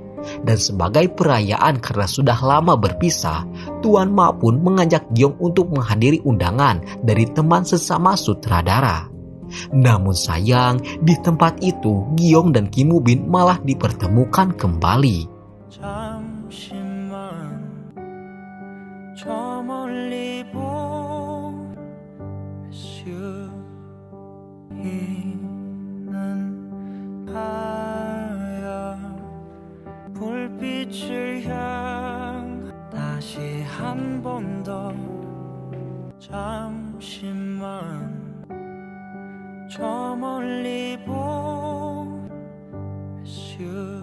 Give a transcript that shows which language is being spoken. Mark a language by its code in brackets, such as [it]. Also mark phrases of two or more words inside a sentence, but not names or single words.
[id] Dan sebagai perayaan karena sudah lama berpisah, Tuan Ma pun mengajak Gi-yong untuk menghadiri undangan dari teman sesama sutradara. Namun sayang, di tempat itu Gi-yong dan Kim Woo-bin malah dipertemukan kembali. [ko] 저 멀리 보이는 하얀 불빛을 향 다시 한 번 더 잠시만 저 멀리 보이는